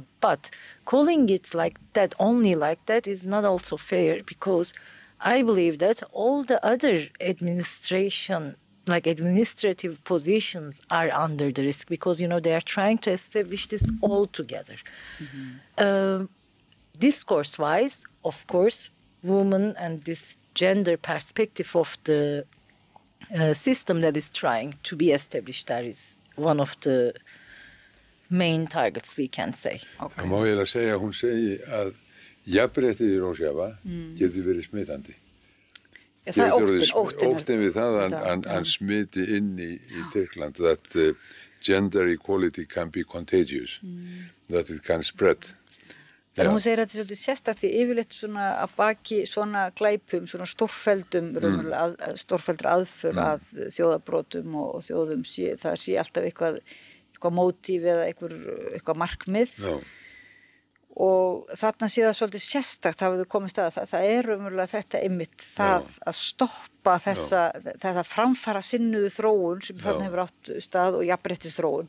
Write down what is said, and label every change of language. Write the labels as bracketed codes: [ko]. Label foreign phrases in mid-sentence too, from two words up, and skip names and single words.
[en] But calling it like that, only like that, is not also fair, because I believe that all the other administrative positions are under the risk, because, they are trying to establish this all together. Discourse-wise, of course, women and this gender perspective of the system that is trying to be established there is one of the main targets, we can say. [is] Það má eiginlega segja að hún segi að jafnréttið í Rojava geti verið smitandi. Það er óttinn við það að hann smiti inn í Tyrkland, [en] that gender equality can be contagious, that it can spread. [is] Þannig hún segir að þetta er svolítið sérstakt því yfirleitt svona að baki svona glæpum, svona stórfeldur aðför að þjóðabrotum og þjóðum það sé alltaf eitthvað mótíf eða eitthvað markmið. Já. Og þarna sé það svolítið sérstakt hafið þau komist að það er umverulega þetta einmitt það að stoppa þetta framfara sinnuðu þróun sem þarna hefur átt stað og jafnréttis þróun.